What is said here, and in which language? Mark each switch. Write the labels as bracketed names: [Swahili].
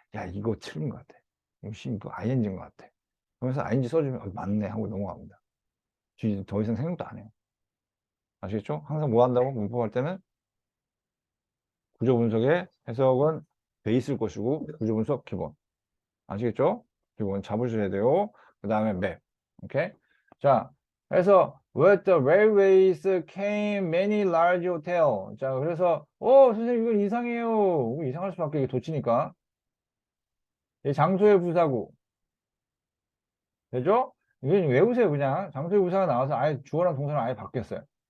[Korean] 야, 이거 틀린 것 같아. 이거 ing인 것 같아. 그러면서 ing 써주면 맞네 하고 넘어갑니다. 더 이상 생각도 안 해요. 아시겠죠? 항상 뭐 한다고 문법할 때는 구조 분석의 해석은 돼 있을 것이고 구조 분석 기본. 아시겠죠? 기본 잡으셔야 돼요. 그 다음에 맵. 오케이? 자, 그래서 [English] with the railways came many large hotel. [Korean] 자, 그래서 선생님 이건 이상해요. 이상할 수밖에 이게 도치니까. 이 장소의 부사구. 되죠? 이건 외우세요, 그냥. 장소의 부사가 나와서 아예 주어랑 동사랑 아예 바뀌었어요.